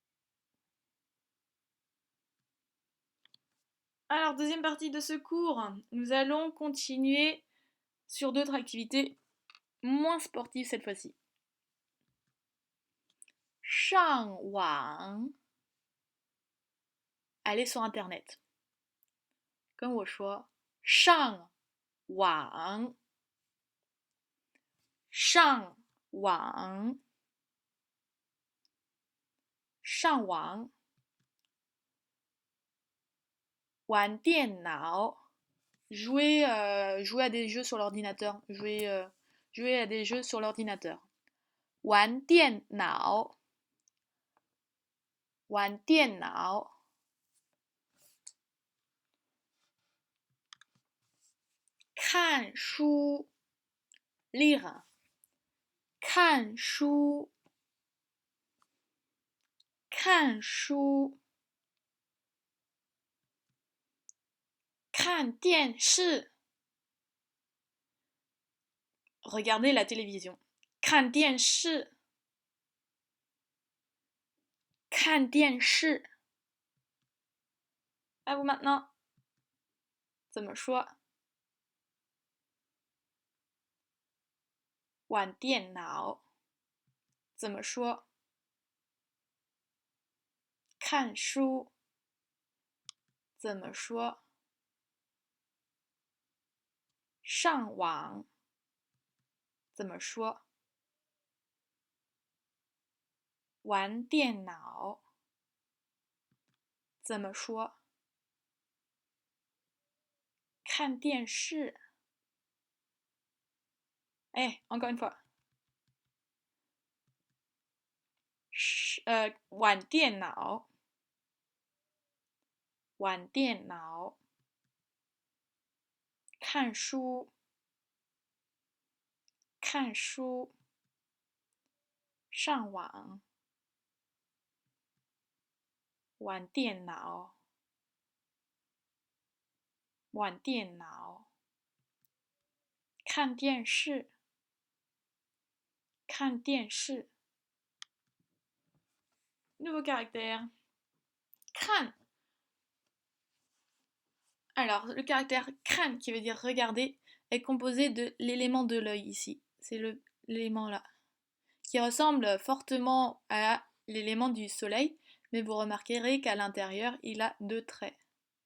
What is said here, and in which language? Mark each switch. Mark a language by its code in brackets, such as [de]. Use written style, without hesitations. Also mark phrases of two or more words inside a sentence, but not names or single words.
[fr] Alors, deuxième partie de ce cours, nous allons continuer sur d'autres activités moins sportives cette fois-ci. [zh] 上网. [fr] Aller sur internet. [zh] 跟我说上网上网上网玩电脑 [fr] jouer à des jeux sur l'ordinateur jouer à des jeux sur l'ordinateur [zh] 玩电脑玩电脑看书 [fr] lire [zh] 看书看书看电视 [fr] regarder la télévision [zh] 看电视看电视 [fr] À vous maintenant [zh] 怎么说玩电脑怎么说看书怎么说上网怎么说玩电脑怎么说看电视哎 [fr] encore une fois [zh] 玩电脑玩电脑看书看书上网玩电脑玩电脑看电视看电视 [fr] Nouveau caractère 看 Alors, le caractère kan qui veut dire regarder est composé de l'élément de l'œil ici. C'est l'élément là. Qui ressemble fortement à l'élément du soleil, mais vous remarquerez qu'à l'intérieur, il a 2 traits.